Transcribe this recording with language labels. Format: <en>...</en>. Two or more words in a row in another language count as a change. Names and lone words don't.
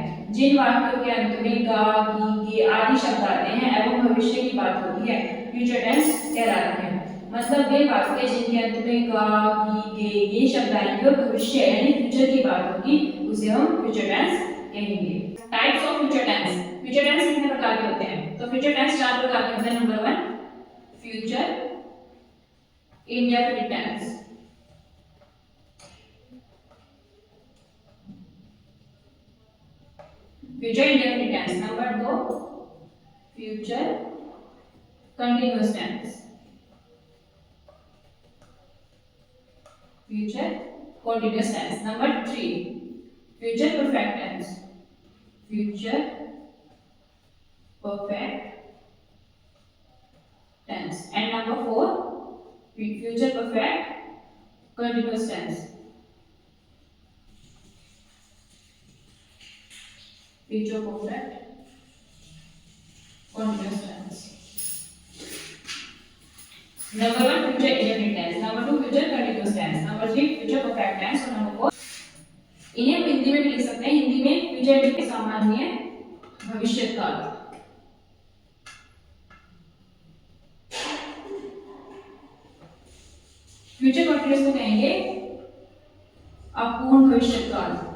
<hi>जिन वाक्यों के अंत में गा, की, के आदि शब्द आते हैं एवं भविष्य की बात होती है</hi> <en>future tense</en> <hi>कहलाते हैं। मतलब वे वाक्य जिनके अंत में गा, की, के ये शब्द आएंगे और भविष्य यानी फ्यूचर की बात होगी उसे हम</hi> <en>future tense</en> <hi>कहेंगे।</hi> <en>Types of future tense. future tense</en> <hi>कितने प्रकार के होते हैं? तो</hi> <en>future tense</en> <hi>4 प्रकार के होते हैं।</hi> <en>Number 1 future indefinite tense, future indefinite tense. Number 2 future continuous tense, future continuous tense. Number 3 future perfect tense, future perfect tense. And number 4 future perfect continuous tense, future perfect continuous tense. Number 1 future indefinite tense, number 2 future continuous tense, number 3 future perfect tense</en> <hi>और number 4 इन्हें हम हिंदी में भी लिख सकते हैं। हिंदी में फ्यूचर के सामान्य भविष्य काल।</hi> <en>future continuous</en> <hi>को कहेंगे अपूर्ण भविष्यकाल।</hi>